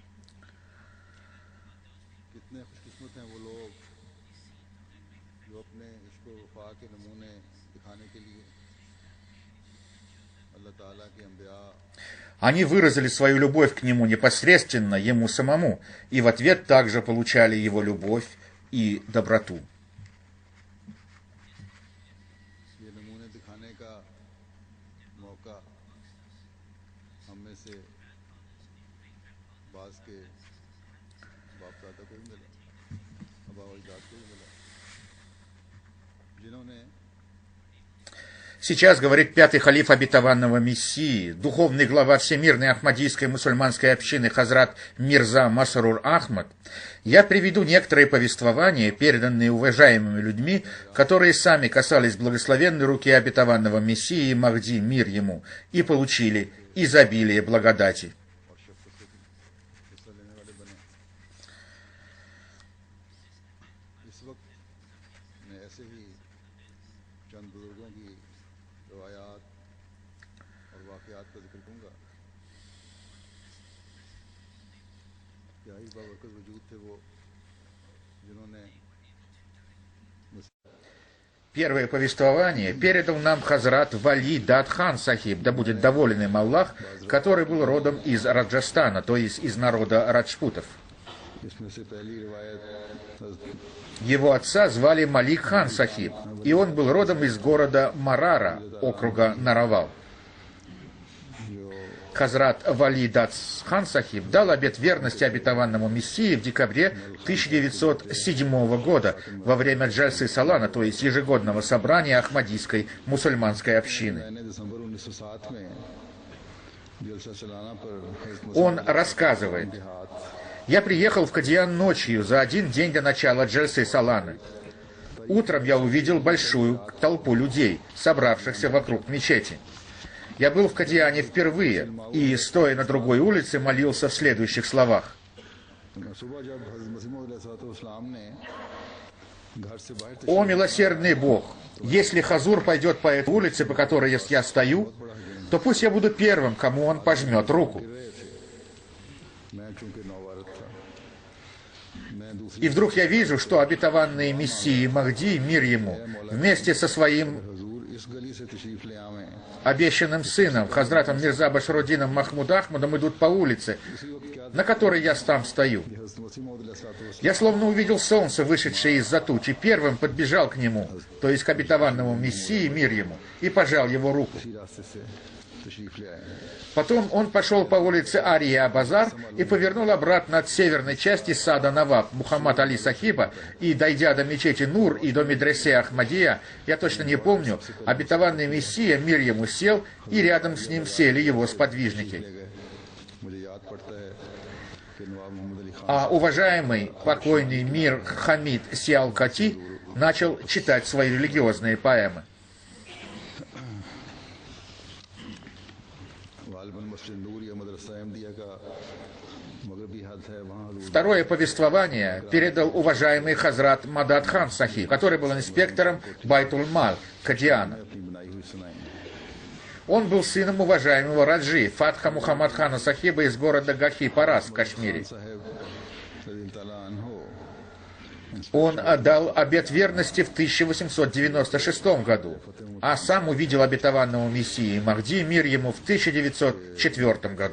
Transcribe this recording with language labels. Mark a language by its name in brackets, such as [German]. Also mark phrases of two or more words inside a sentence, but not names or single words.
[Russian] Они выразили свою любовь к нему непосредственно, ему самому, и в ответ также получали его любовь и доброту. [Urdu] یہ نمونے دکھانے کا موقع ہم میں سے باس کے باپ دادا کو بھی ملا، آبا و اجداد کو بھی ملا، جنہوں نے [Russian] Сейчас, говорит пятый халиф обетованного Мессии, духовный глава Всемирной Ахмадийской мусульманской общины Хазрат Мирза Масрур Ахмад, я приведу некоторые повествования, переданные уважаемыми людьми, которые сами касались благословенной руки обетованного Мессии Махди, мир ему, и получили изобилие благодати. [Urdu] اور شفقت سے حصہ لینے والے بنے۔ اس وقت میں ایسے ہی چند بزرگوں کی روایات اور واقعات کا ذکر کروں گا. کیا ہی بابرکت وجود تھے وہ جنہوں نے [Russian] Первое повествование передал нам Хазрат Вали Дат Хан Сахиб, да будет доволен им Аллах, который был родом из Раджастана, то есть из народа раджпутов. [Urdu] اس میں سے پہلی روایت [Russian] Его отца звали Малик Хан Сахиб, и он был родом из города Марара, округа Наравал. Хазрат Вали Дат Хан Сахиб дал обет верности обетованному Мессии в декабре 1907 года во время Джальсы Салана, то есть ежегодного собрания Ахмадийской мусульманской общины. [Urdu] میں نے دسمبر 1907 میں جلسہ سالانہ پر حضرت [Russian] Он рассказывает: «Я приехал в Кадьян ночью за один день до начала Джальсы Саланы. Утром я увидел большую толпу людей, собравшихся вокруг мечети. Я был в Кадьяне впервые и, стоя на другой улице, молился в следующих словах. [Urdu] صبح جب حضرت مسیح موعود علیہ السلام نے گھر سے باہر [Russian] О, милосердный Бог, если Хазур пойдет по этой улице, по которой я стою, то пусть я буду первым, кому он пожмет руку». [Urdu] میں چونکہ نوارد تھا، میں دوسری [Russian] И вдруг я вижу, что обетованный Мессии Махди, мир ему, вместе со своим [Urdu] حضور اس گلی سے تشریف لے آوے. [Russian] обещанным сыном, Хазратом Мирза Башрудином Махмуд Ахмадом, идут по улице, на которой я там стою. [Urdu] حضرت مسیح موعود علیہ السلام [Russian] Я словно увидел солнце, вышедшее из-за туч, и первым подбежал к нему, то есть к обетованному Мессии, мир ему, и пожал его руку. [Urdu] اسی راستے سے تشریف لے آئے ہیں. [Russian] Потом он пошел по улице Ария-Базар и повернул обратно от северной части сада Наваб Мухаммад Али Сахиба, и, дойдя до мечети Нур и до медресе Ахмадия, я точно не помню, обетованный Мессия, мир ему, сел, и рядом с ним сели его сподвижники. [Urdu] مجھے یاد پڑتا ہے کہ نواب محمد علی خان [Russian] А уважаемый покойный мир Хамид Сиалкати начал читать свои религиозные поэмы. [Urdu] غالباً مسجد نور یا مدرسہ احمدیہ کا مغربی حد ہے، وہاں حضور [Russian] Второе повествование передал уважаемый Хазрат Мадад Хан Сахиб, который был инспектором Байтуль-Мал Кадьяна. [Urdu] اپنی بنائی ہوئی سنائی. [Russian] Он был сыном уважаемого Раджи Фатха Мухаммад Хана Сахиба из города Гахи-Парас в Кашмире. [Urdu] صاحب رضی اللہ عنہ [Russian] Он отдал обет верности в 1896 году, а сам увидел обетованного Мессии Махди, мир ему, в 1904 году.